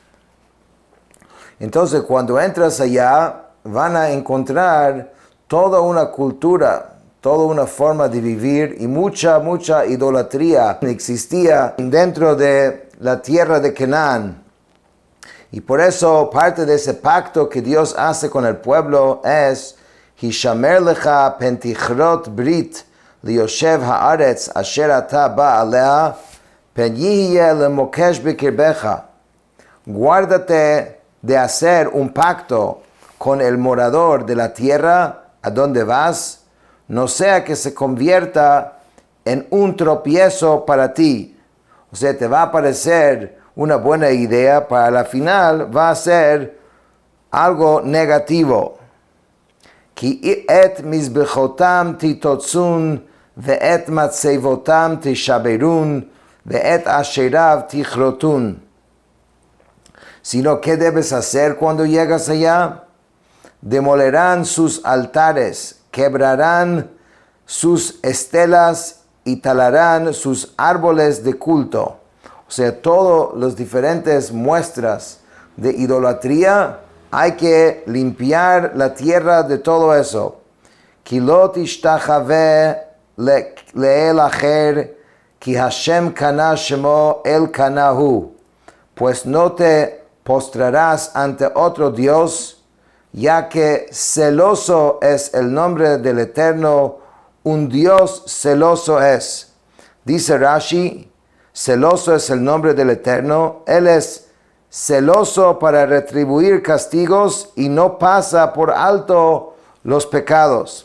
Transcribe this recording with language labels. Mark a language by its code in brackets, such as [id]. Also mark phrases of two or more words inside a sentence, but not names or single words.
[es] Entonces cuando entras allá van a encontrar toda una cultura, toda una forma de vivir y mucha idolatría existía dentro de la tierra de Canaán. Y por eso parte de ese pacto que Dios hace con el pueblo es [he] השמר לך פן תכרת ברית ליושב הארץ אשר אתה בא עליה פן יהיה למוקש בקרבך. [es] Guárdate de hacer un pacto con el morador de la tierra a donde vas, no sea que se convierta en un tropiezo para ti. O sea, te va a parecer una buena idea, para la final va a ser algo negativo. [he] כי את מזבחתם תתצון ואת מצבתם תשברון ואת אשריו תכרתון. [es] Sino, ¿qué debes hacer cuando llegas allá? Demolerán sus altares, quebrarán sus estelas y talarán sus árboles de culto. O sea, todas las diferentes muestras de idolatría, hay que limpiar la tierra de todo eso. [he] כי לא תשתחוה לאל אחר כי השם קנא שמו אל קנא הוא. [es] Pues no te postrarás ante otro Dios, ya que celoso es el nombre del Eterno, un Dios celoso es. Dice Rashi, celoso es el nombre del Eterno, Él es celoso para retribuir castigos y no pasa por alto los pecados.